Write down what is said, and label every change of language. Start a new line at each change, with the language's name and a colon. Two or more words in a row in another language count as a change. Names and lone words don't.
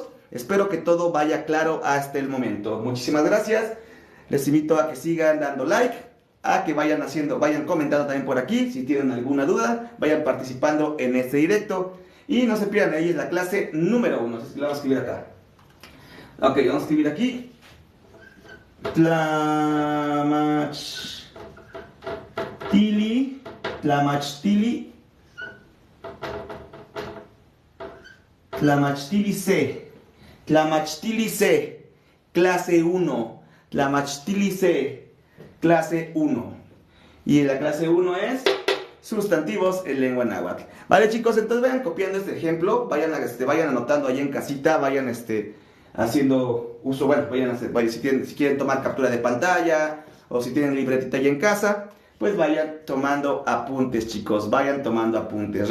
Spanish: Espero que todo vaya claro hasta el momento. Muchísimas gracias. Les invito a que sigan dando like, a que vayan comentando también por aquí. Si tienen alguna duda, vayan participando en este directo. Y no se pierdan, ahí es la clase número 1. Así que la vamos a escribir acá. Ok, vamos a escribir aquí. Tlamachtili. Tlamachtili. Tlamachtili C. Tlamachtili C. Clase 1. Tlamachtili C. Clase 1. Y la clase 1 es sustantivos en lengua náhuatl. Vale, chicos, entonces vayan copiando este ejemplo, vayan anotando ahí en casita, vayan haciendo uso, bueno, si quieren tomar captura de pantalla o si tienen libretita ahí en casa, pues vayan tomando apuntes, chicos, vayan tomando apuntes.